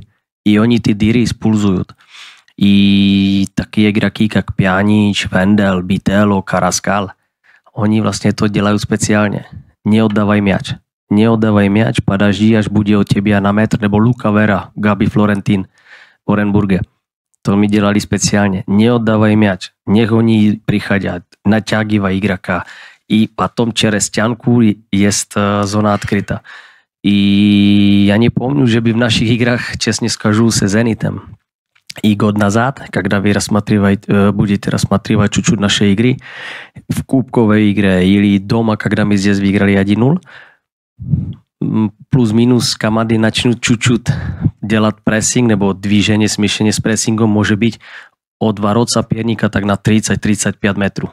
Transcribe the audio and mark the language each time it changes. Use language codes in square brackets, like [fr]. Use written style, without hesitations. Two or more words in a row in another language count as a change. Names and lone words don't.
[ru] И они эти дыры используют. И такие игроки, как Пьянич, Вендел, Бителло, Караскал, они власне это делают специально. Не отдавай мяч. Не отдавай мяч, подожди, аж будет у тебя на метр, nebo Luca Vera, Gabi Florentin, в Оренбурге. [cs] To my dělali speciálně. [ru] Не отдавай мяч. Нех они приходят, натягивай игрока. И потом через стенку есть зона открыта. И я не помню, [cs] že by v našich [ru] играх, честно скажу, с Зенитом и год назад, когда вы будете рассматривать чуть-чуть наши игры, в кубковой игре или дома, когда мы здесь выиграли 1-0, plus-minus команды начнут чуть-чуть делать прессинг, nebo движение, смешение с прессингом может быть от ворот соперника так на 30-35 метров.